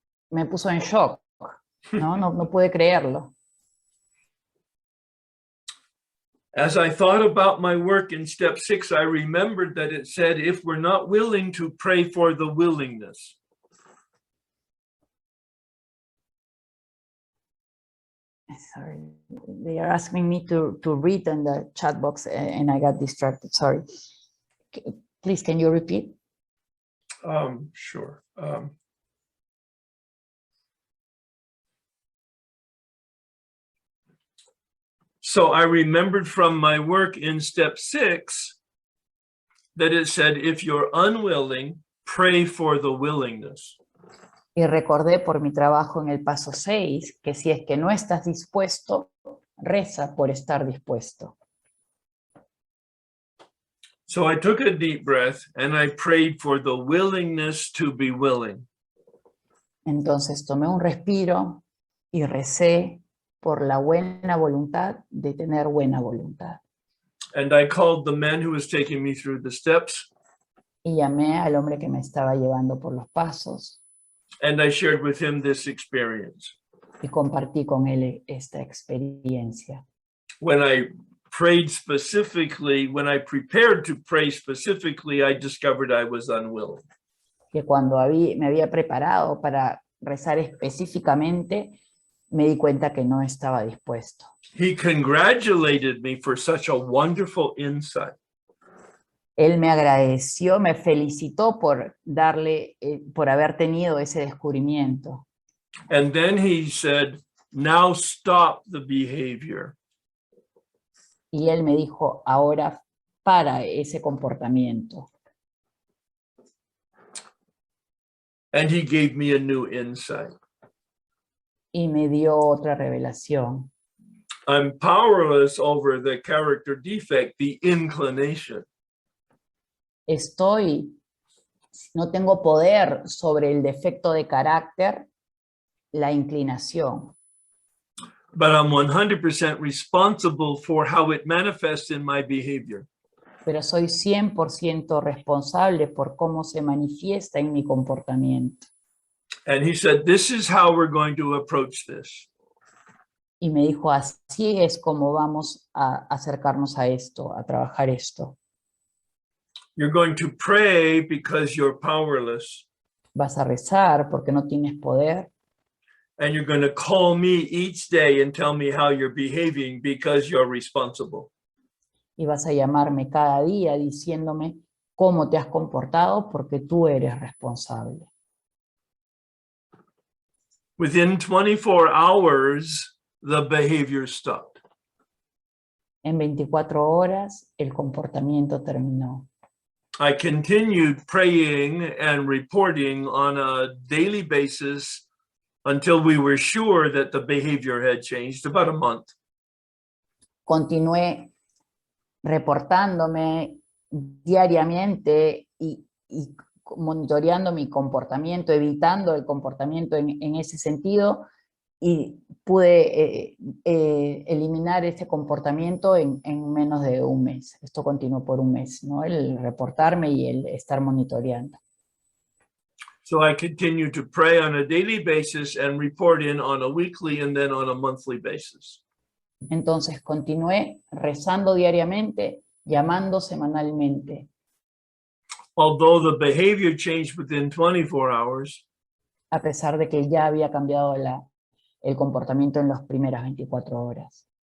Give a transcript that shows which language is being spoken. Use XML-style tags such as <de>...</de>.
<es>Me puso en shock, no pude creerlo.</es> <en>As I thought about my work in step 6, I remembered that it said, if we're not willing to pray for the willingness. Sorry, they are asking me to read in the chat box and I got distracted, sorry. Please, can you repeat? Sure. So I remembered from my work in step 6 that it said, if you're unwilling, pray for the willingness.</en> <es>Y recordé por mi trabajo en el paso 6 que si es que no estás dispuesto, reza por estar dispuesto.</es> <en>So I took a deep breath and I prayed for the willingness to be willing.</en> <es>Entonces tomé un respiro y recé por la buena voluntad de tener buena voluntad.</es> <en>And I called the man who was taking me through the steps.</en> <es>Y llamé al hombre que me estaba llevando por los pasos.</es> <en>And I shared with him this experience.</en> <es>Y compartí con él esta experiencia.</es> <en>When I prayed specifically, when I prepared to pray specifically, I discovered I was unwilling.</en> <es>Que cuando me había preparado para rezar específicamente, me di cuenta que no estaba dispuesto.</es> <en>He congratulated me for such a wonderful insight.</en> <es>Él me agradeció, me felicitó por haber tenido ese descubrimiento.</es> <en>And then he said, now stop the behavior.</en> <es>Y él me dijo, ahora para ese comportamiento.</es> <en>And he gave me a new insight.</en> <es>Y me dio otra revelación.</es> <en>I'm powerless over the character defect, the inclination.</en> <es>No tengo poder sobre el defecto de carácter, la inclinación.</es> <en>But I'm 100% responsible for how it manifests in my behavior.</en> <es>Pero soy 100% responsable por cómo se manifiesta en mi comportamiento.</es> <en>And he said, this is how we're going to approach this.</en> <es>Y me dijo, así es como vamos a acercarnos a esto, a trabajar esto.</es> <en>You're going to pray because you're powerless.</en> <es>Vas a rezar porque no tienes poder.</es> <en>And you're going to call me each day and tell me how you're behaving because you're responsible.</en> <es>y vas a llamarme cada día diciéndome cómo te has comportado porque tú eres responsable.</es> <en>Within 24 hours, the behavior stopped.</en> <es>En 24 horas el comportamiento terminó.</es> <en>I continued praying and reporting on a daily basis until we were sure that the behavior had changed, about a month.</en> <es>Continué reportándome diariamente y monitoreando mi comportamiento, evitando el comportamiento en ese sentido, y pude eliminar ese comportamiento en menos de un mes. Esto continuó por un mes, ¿no? El reportarme y el estar monitoreando.</es> <en>So I continued to pray on a daily basis and report in on a weekly and then on a monthly basis.</en> <es>Entonces continué rezando diariamente, llamando semanalmente.</es> <en>Although the behavior changed within 24 hours,</en> <es>A pesar de que ya había cambiado el comportamiento en las primeras 24 horas.</es>